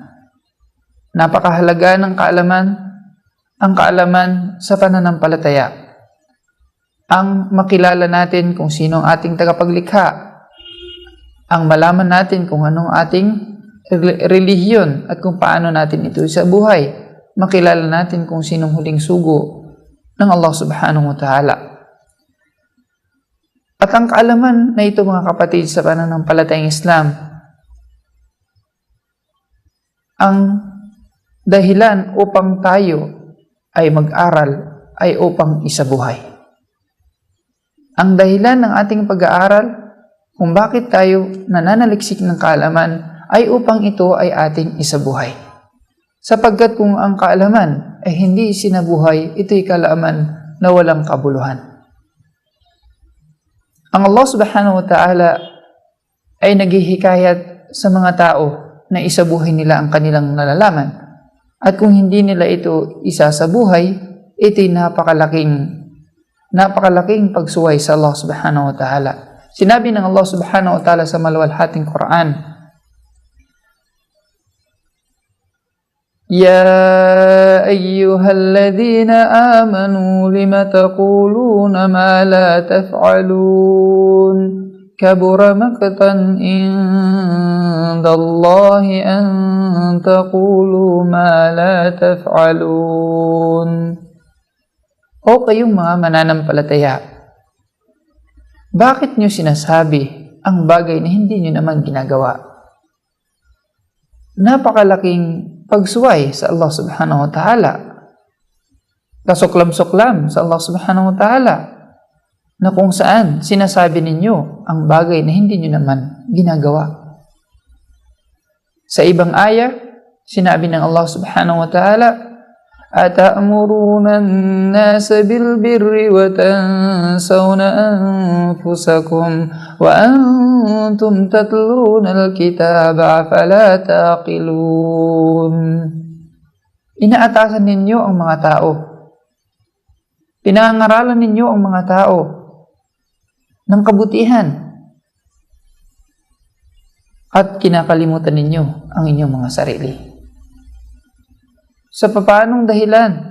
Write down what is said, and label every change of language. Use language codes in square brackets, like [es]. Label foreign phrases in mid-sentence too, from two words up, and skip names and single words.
[tl] Napakahalaga ng kaalaman, ang kaalaman sa pananampalataya. Ang makilala natin kung sino ang ating tagapaglikha, ang malaman natin kung anong ating relihiyon at kung paano natin ito sa buhay. Makilala natin kung sinong huling sugo ng Allah [ar] سبحانه وتعالى. [tl] At ang kaalaman na ito, mga kapatid sa pananampalatayang Islam, ang dahilan upang tayo ay mag-aral ay upang isabuhay. Ang dahilan ng ating pag-aaral kung bakit tayo nananaliksik ng kaalaman ay upang ito ay ating isabuhay. Sapagkat kung ang kaalaman ay hindi sinabuhay, ito'y kaalaman na walang kabuluhan. Ang Allah [ar] سبحانه وتعالى [tl] ay naghihikayat sa mga tao na isabuhay nila ang kanilang nalalaman. At kung hindi nila ito isasabuhay, ito'y napakalaking pagsuway sa Allah [ar] سبحانه وتعالى. [tl] Sinabi ng Allah [ar] سبحانه وتعالى [tl] sa maluwalhating Quran, [ar] يا أيها الذين آمنوا لم تقولون ما لا تفعلون كبر مقتا عند الله أن تقولوا ما لا تفعلون. [tl] O kayong mga mananampalataya, bakit nyo sinasabi ang bagay na hindi nyo naman ginagawa? Napakalaking pagsuway sa Allah [ar] سبحانه وتعالى. [tl] Kasuklam-suklam sa Allah [ar] سبحانه وتعالى [tl] na kung saan sinasabi ninyo ang bagay na hindi nyo naman ginagawa. Sa ibang aya, sinabi ng Allah [ar] سبحانه وتعالى, أَتَأْمُرُونَ النَّاسَ بِالْبِرِّ وَتَنْسَوْنَ أَنفُسَكُمْ وَأَنْتُمْ تَتْلُونَ الْكِتَابَ أَفَلَا تَعْقِلُونَ. [tl] Inaatasan ninyo ang mga tao. Pinangaralan ninyo ang mga tao ng kabutihan. At kinakalimutan ninyo ang inyong mga sarili. Sa papaanong dahilan?